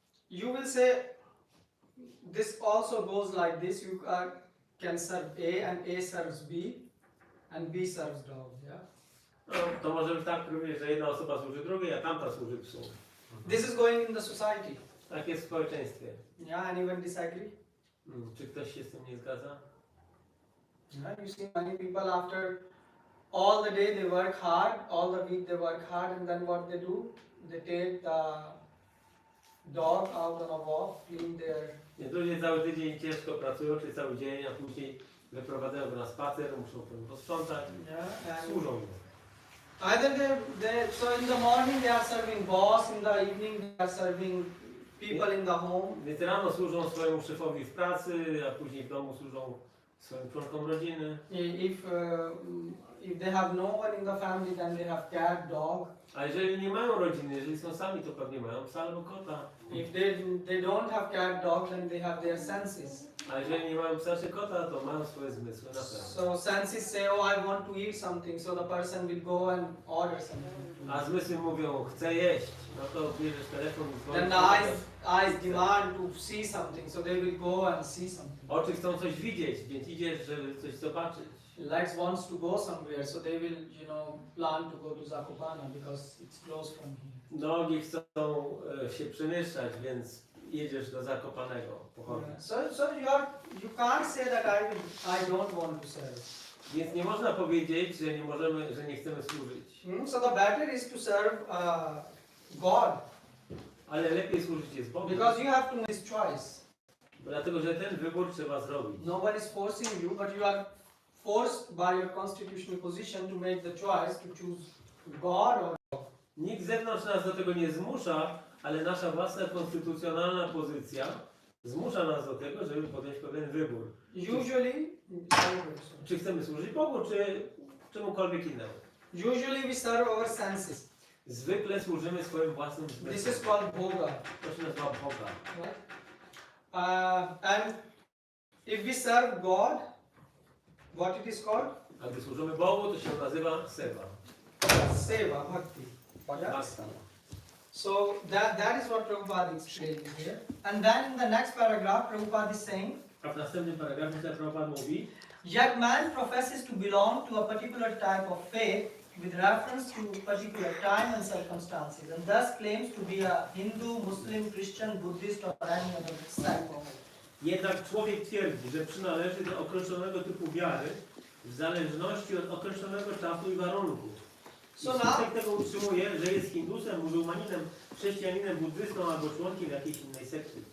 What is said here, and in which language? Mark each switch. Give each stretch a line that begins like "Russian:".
English: You will say this also goes like this. You can serve A and A serves B and B serves dog. Yeah.
Polish: No, to może być tak również, że jedna osoba służy drugiej, a tamta służy psu.
English: This is going in the society.
Polish: Tak jest w społeczeństwie.
English: Yeah. Anyone disagree?
Polish: Czy ktoś się z tym nie zgadza?
English: Yeah. You see many people after all the day they work hard, all the week they work hard, and then what they do? They take the dog out on a walk, clean their.
Polish: Ludzie cały tydzień ciężko pracują, czy cały dzień, a później wyprowadzają go na spacer, muszą potem posprzątać,
English: Yeah. And
Polish: służą mu.
English: either so in the morning they are serving boss, in the evening they are serving people in the home.
Polish: Więc rano służą swojemu szefowi w pracy, a później w domu służą swoim członkom rodziny.
English: If they have no one in the family, then they have cat, dog.
Polish: A jeżeli nie mają rodziny, jeżeli są sami, to pewnie mają psa albo kota.
English: If they don't have cat, dog, then they have their senses.
Polish: A jeżeli nie mają psa czy kota, to mają swoje zmysły na pewno.
English: So senses say, oh, I want to eat something, so the person will go and order something.
Polish: A zmysły mówią, chcę jeść, no to bierzesz telefon i
English: Then
Polish: dzwonisz.
English: the eyes demand to see something, so they will go and see something.
Polish: Oczy chcą coś widzieć, więc idziesz, żeby coś zobaczyć.
English: Legs wants to go somewhere, so they will, plan to go to Zakopane because it's close from here.
Polish: Nogi chcą się przemieszczać, więc jedziesz do Zakopanego pochodni.
English: So you can't say that I don't want to serve.
Polish: Więc nie można powiedzieć, że nie chcemy służyć.
English: So the better is to serve God
Polish: Ale lepiej służyć jest Bogu.
English: because you have to make this choice.
Polish: Dlatego, że ten wybór trzeba zrobić.
English: No one is forcing you, but you are forced by your constitutional position to make the choice to choose God or.
Polish: Nikt z zewnątrz nas do tego nie zmusza, ale nasza własna konstytucjonalna pozycja zmusza nas do tego, żeby podjąć pewien wybór.
English: Usually,
Polish: Czy chcemy służyć Bogu, czy czemukolwiek innemu.
English: usually we serve our senses.
Polish: Zwykle służymy swoim własnym
English: This
Polish: zmysłem.
English: is called bhoga.
Polish: To się nazywa Boga.
English: Right? And if we serve God, what it is called?
Polish: A gdy służymy Bogu, to się nazywa Seva.
Sanskrit: Seva, bhakti. Bhakti.
English: So that is what Prabhupada is explaining here. And then in the next paragraph, Prabhupada is saying,
Polish: A w następnym paragrafie Prabhupada mówi,
English: yet man professes to belong to a particular type of faith with reference to particular time and circumstances, and thus claims to be a Hindu, Muslim, Christian, Buddhist, or any other sect.
Polish: jednak człowiek twierdzi, że przynależy do określonego typu wiary w zależności od określonego czasu i warunków. I wskutek tego utrzymuje, że jest Hindusem, muzułmaninem, chrześcijaninem, buddystą albo członkiem jakiejś innej sekty.